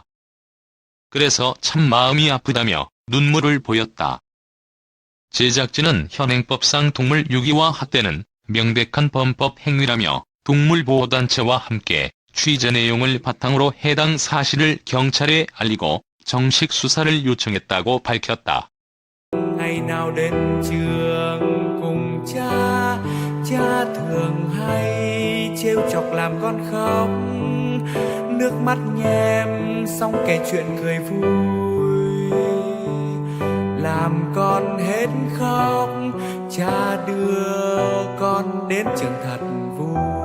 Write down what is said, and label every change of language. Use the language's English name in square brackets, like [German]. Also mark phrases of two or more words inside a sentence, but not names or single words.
[Korean] 그래서 참 마음이 아프다며 눈물을 보였다. 제작진은 현행법상 동물 유기와 학대는 명백한 범법 행위라며 동물보호단체와 함께 취재 내용을 바탕으로 해당 사실을 경찰에 알리고 정식 수사를 요청했다고 밝혔다. [Vietnamese] Ngày nào đến trường cùng cha, cha thường hay trêu chọc làm con khóc, nước mắt nhem xong kể chuyện cười vui, làm con hết khóc, cha đưa con đến trường thật vui.